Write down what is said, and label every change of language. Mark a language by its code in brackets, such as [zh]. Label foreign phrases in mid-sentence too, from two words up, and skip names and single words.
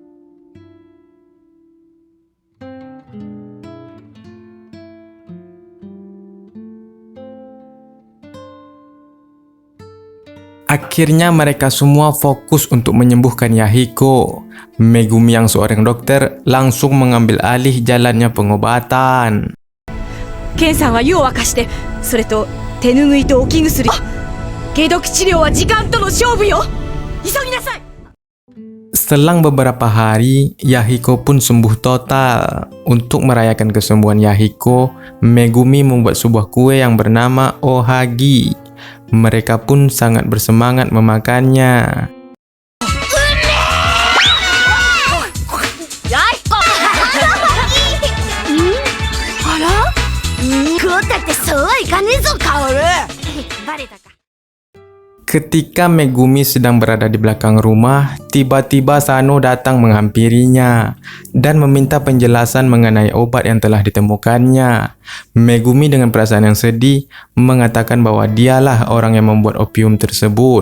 [id] Akhirnya mereka semua fokus untuk menyembuhkan Yahiko. Megumi yang seorang dokter langsung mengambil alih jalannya pengobatan. [ja] Ken-sanは湯を沸かして、それと手ぬぐいと置き薬。解毒治療は時間との勝負よ。急ぎなさい。 [id] Selang beberapa hari, Yahiko pun sembuh total. Untuk merayakan kesembuhan Yahiko, Megumi membuat sebuah kue yang bernama Ohagi. Mereka pun sangat bersemangat memakannya. [ja] 食おったってそうはいかねえぞ、カオル。バレたか。 [id] Ketika Megumi sedang berada di belakang rumah, tiba-tiba Sano datang menghampirinya dan meminta penjelasan mengenai obat yang telah ditemukannya. Megumi dengan perasaan yang sedih mengatakan bahwa dialah orang yang membuat opium tersebut.